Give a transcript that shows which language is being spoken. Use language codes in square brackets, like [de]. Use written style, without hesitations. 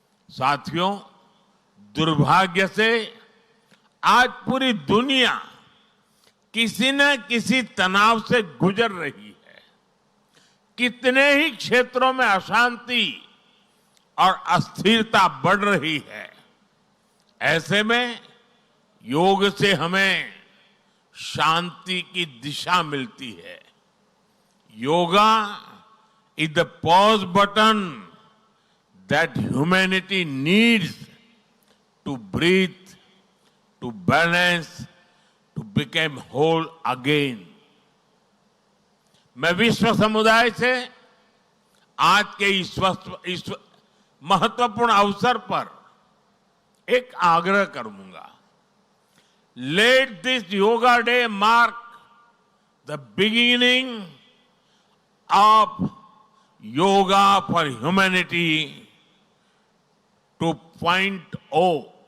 [hi] साथियों, दुर्भाग्य से आज पूरी दुनिया किसी न किसी तनाव से गुजर रही है। कितने ही क्षेत्रों में अशांति और अस्थिरता बढ़ रही है। ऐसे में योग से हमें शांति की दिशा मिलती है। [en] Yoga is the pause button that humanity needs to breathe, to balance, to become whole again. [hi] मैं विश्व समुदाय से आज के इस महत्वपूर्ण अवसर पर एक आग्रह करूंगा। [en] Let this Yoga Day mark the beginning of Yoga for Humanity 2.0,